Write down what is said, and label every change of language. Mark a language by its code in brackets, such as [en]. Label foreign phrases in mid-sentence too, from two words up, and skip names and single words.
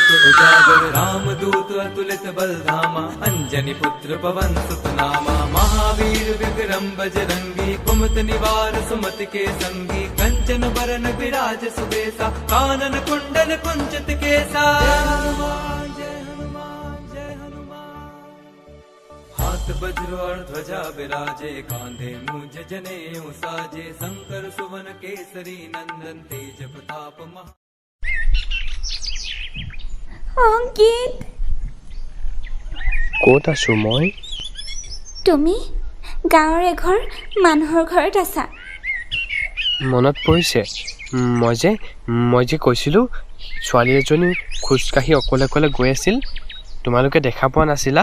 [awa] उजागर रामदूत अतुलित बल धामा अंजनी पुत्र पवन सुत नामा महावीर विक्रम बजरंगी कुमत निवार सुमति के संगी कंचन बरन विराज सुबेसा कानन कुंडल कुंचित केसा। हाथ वज्र और ध्वजा विराजे कांधे मूंज जनेऊ साजे शंकर सुवन केसरी नंदन तेज प्रताप महा। [as] অংকিত, ক'ত আছোঁ মই? তুমি গাঁৱৰ এঘৰ মানুহৰ ঘৰত আছা। মনত পৰিছে, মই যে কৈছিলোঁ ছোৱালী এজনী খোজকাঢ়ি অকলে অকলে গৈ আছিল, তোমালোকে দেখা পোৱা নাছিলা?